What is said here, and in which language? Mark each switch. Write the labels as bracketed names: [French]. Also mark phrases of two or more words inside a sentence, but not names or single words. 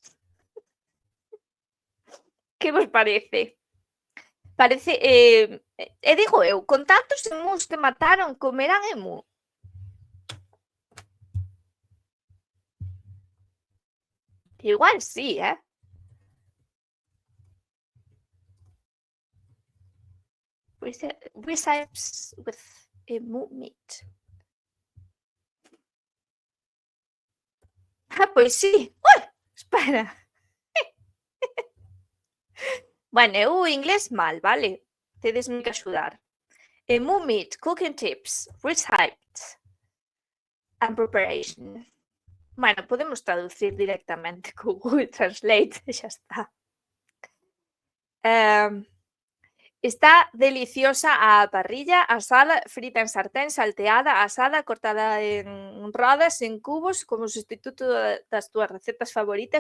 [Galician] Que vos parece? Parece, e digo eu, con tantos emus que mataron, comerán emu? Igual sí, [English] Recipes with emu meat. [Galician] Pois sí. Ui, espera. Bueno, eu o inglés mal, vale? Tedesme que axudar. [English] Emu meat, cooking tips, recipes and preparation. [Galician] Bueno, podemos traducir directamente co Google Translate e xa está. Está deliciosa á parrilla, asada, frita en sartén, salteada, asada, cortada en rodas, en cubos, como sustituto das túas recetas favoritas.